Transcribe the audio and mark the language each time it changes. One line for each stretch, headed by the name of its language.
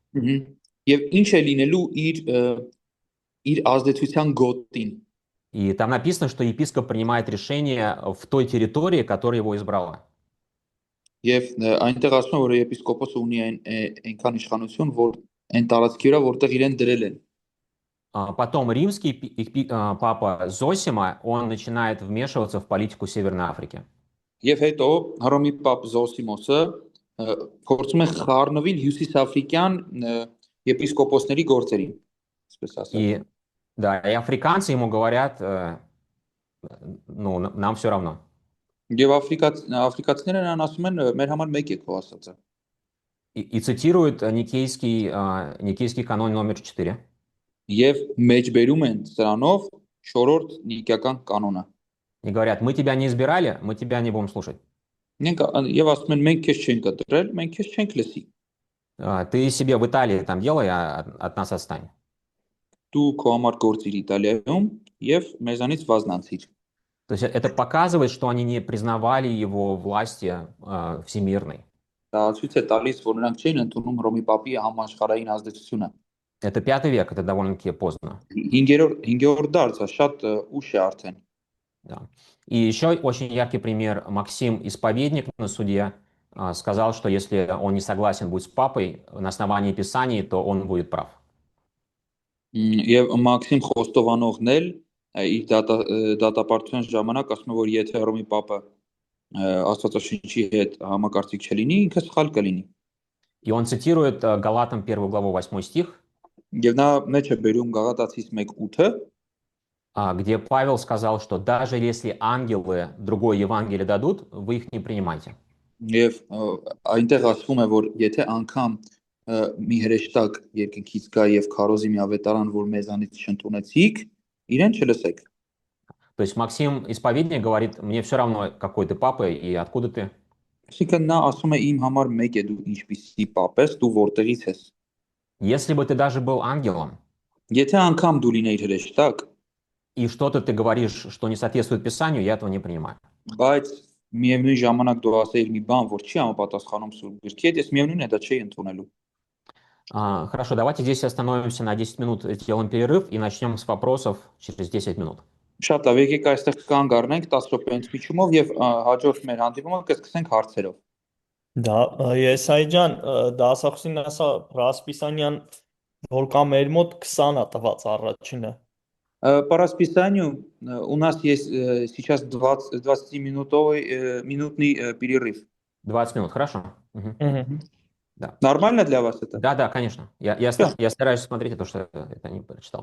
Armenian: Եվ ինչ է լինելու իր ազդեցության գոտին։
Russian: И там написано, что епископ принимает решение в той территории, которая его избрала.
Armenian: Եվ այնտեղ ասում է, որ եպիսկոպոսը ունի այնքան իշխանություն, որ այն տարածքի վրա, որտեղ իրեն դրել են։
Russian: Потом римский папа Зосима, он начинает вмешиваться в политику Северной Африки.
Armenian: Եվ հետո Հռոմի Պապ Զոսիմոսը փորձում է խառնվել հյուսիսաֆրիկյան եպիսկոպոսների գործերին, այսպես ասած։
Russian: Да, и африканцы ему говорят, ну, нам все равно.
Armenian: Եվ աֆրիկացիները նրան ասում են, մեր համար մեկ է քո ասածը։
Russian: И цитируют Никейский канон номер 4.
Armenian: Եվ մեջբերում են սրանով 4-րդ նիկեական կանոնը։
Russian: И говорят: мы тебя не избирали, мы тебя не будем слушать.
Armenian: Եվ ասում են մենք քեզ չենք ընտրել, մենք քեզ չենք լսի։
Russian: Ты себе в Италии там делай, а от нас отстань.
Armenian: Դու քո համար գործիր Իտալիայում եւ մեզանից վազնանցիր։
Russian: То есть это показывает, что они не признавали его власти всемирной.
Armenian: Դա ցույց է տալիս, որ նրանք չէին ընդունում Հռոմի Պապի համաշխարհային ազդեցությունը։
Russian: Это 5 век, это довольно-таки поздно.
Armenian: 5-րդ դարձ, շատ ուշ է արդեն։
Russian: Да. И еще очень яркий пример: Максим Исповедник на суде сказал, что если он не согласен быть с папой на основании Писаний, то он будет прав.
Armenian: Եվ Մաքսիմ Խոստովանողն էլ իր դատապարտության ժամանակ ասում է, որ եթե Հռոմի Պապը Աստվածաշնչի հետ համակարծիք չլինի, ինքը սխալ կլինի։
Russian: И он цитирует Галатам 1 главу 8 стих,
Armenian: Եվ նա մեջ է բերում Գաղատացիս 1:8,
Russian: где Павел сказал, что даже если ангелы другое Евангелие дадут, вы их не принимайте.
Armenian: եւ այնտեղ ասվում է, որ եթե անգամ մի հրեշտակ երկնքից գա եւ քարոզի մի ավետարան, որ մեզանից չընդունեցիք, իրեն չլսեք։
Russian: То есть Максим Исповедник говорит, мне все равно, какой ты папа и откуда ты.
Armenian: Այսինքն նա ասում է իմ համար մեկ է դու ինչպիսի պապ ես, դու որտեղից ես։
Russian: Если бы ты даже был ангелом,
Armenian: Եթե անգամ դու լինեիր հրեշտակ,
Russian: и что-то ты говоришь, что не соответствует Писанию, я этого не принимаю.
Armenian: բայց միևնույն ժամանակ դու ասեիր մի բան, որ չի համապատասխանում Սուրբ Գրքի հետ, ես միևնույն է դա չէի ընդունելու։
Russian: Хорошо, давайте здесь остановимся на 10 минут, сделаем перерыв и начнем с вопросов через 10 минут.
Armenian: Շատ լավ, եկեք այստեղ կանգ առնենք 10 րոպեից միջումով եւ հաջորդ մեր հանդիպումը կսկսենք հարցերով։ Да, Եսայի ջան, դասախոսին ասա Ռասպիսանյան, որ կա մեր մոտ 20 է տված առաջինը։
Russian: По расписанию у нас есть сейчас 20-минутный перерыв. 20 минут, хорошо? Мгм. Да. Нормально для вас это? Да, конечно. Я стараюсь смотреть это, что это не прочитал.